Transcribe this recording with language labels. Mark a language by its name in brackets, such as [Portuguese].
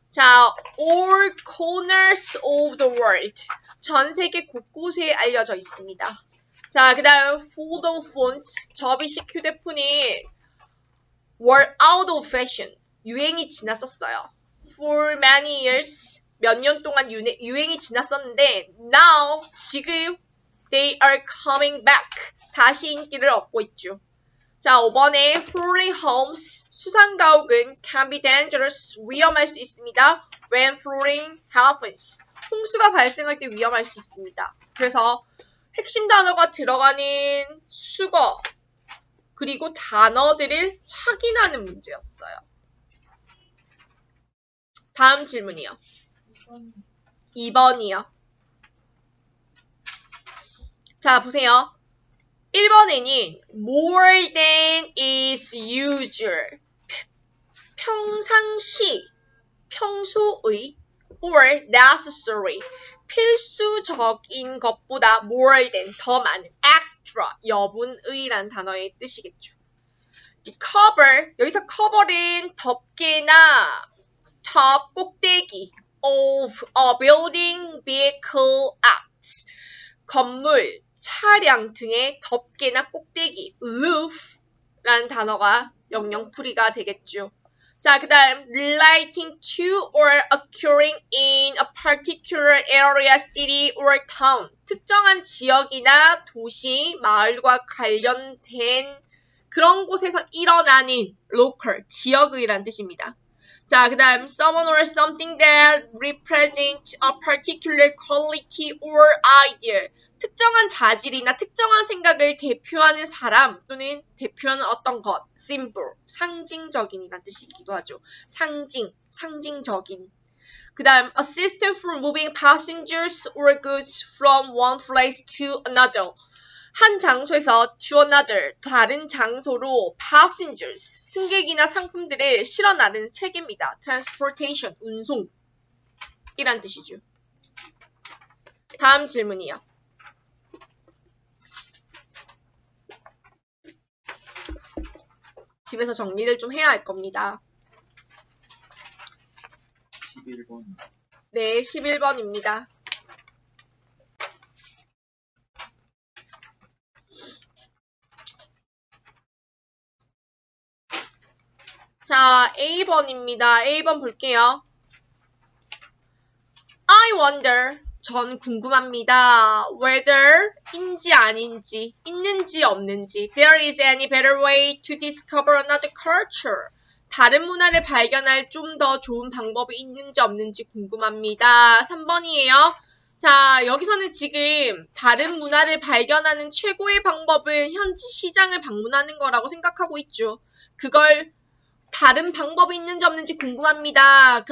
[English] 자, all corners of the world. [Korean] 전 세계 곳곳에 알려져 있습니다. 자, 그 다음 [English] fold phones. [Korean] 접이식 휴대폰이 [English] were out of fashion. [Korean] 유행이 지났었어요. [English] For many years. [Korean] 몇 년 동안 유행이 지났었는데 [English] now, [Korean] 지금 [English] they are coming back. [Korean] 다시 인기를 얻고 있죠. 자, 5번에 [English] floating homes, [Korean] 수상가옥은 [English] can be dangerous, [Korean] 위험할 수 있습니다. [English] when floating happens, [Korean] 홍수가 발생할 때 위험할 수 있습니다. 그래서 핵심 단어가 들어가는 수거, 그리고 단어들을 확인하는 문제였어요. 다음 질문이요. 2번이요. 자, 보세요. [English] 1번에는 more than is usual. [Korean] 평상시, 평소의 [English] or necessary. [Korean] 필수적인 것보다 [English] more than, [Korean] 더 많은, extra, 여분의란 단어의 뜻이겠죠. [English] cover, [Korean] 여기서 [English] cover은 [Korean] 덮개나 [English] top, [Korean] 꼭대기 [English] of a building, vehicle, act. [Korean] 건물, 차량 등의 덮개나 꼭대기, roof라는 단어가 영영풀이가 되겠죠. 자, [English] 그 다음 relating to or occurring in a particular area, city or town. [Korean] 특정한 지역이나 도시, 마을과 관련된 그런 곳에서 일어나는 local, 지역의란 뜻입니다. [English] 자, 그 다음 someone or something that represents a particular quality or idea. [Korean] 특정한 자질이나 특정한 생각을 대표하는 사람 또는 대표하는 어떤 것, symbol, 상징적인이란 뜻이기도 하죠. 상징적인. [English] 그 다음 a system for moving passengers or goods from one place to another. [Korean] 한 장소에서 [English] to another, [Korean] 다른 장소로 passengers, 승객이나 상품들을 실어 나르는 체계입니다. transportation, 운송이란 뜻이죠. 다음 질문이요. 집에서 정리를 좀 해야 할 겁니다. 11번. 네, 11번입니다. 자, A번입니다. A번 볼게요. [English] I wonder, [Korean] 전 궁금합니다. whether, 인지 아닌지, 있는지 없는지. [English] There is any better way to discover another culture. [Korean] 다른 문화를 발견할 좀 더 좋은 방법이 있는지 없는지 궁금합니다. 3번이에요. 자, 여기서는 지금 다른 문화를 발견하는 최고의 방법은 현지 시장을 방문하는 거라고 생각하고 있죠. 그걸 다른 방법이 있는지 없는지 궁금합니다.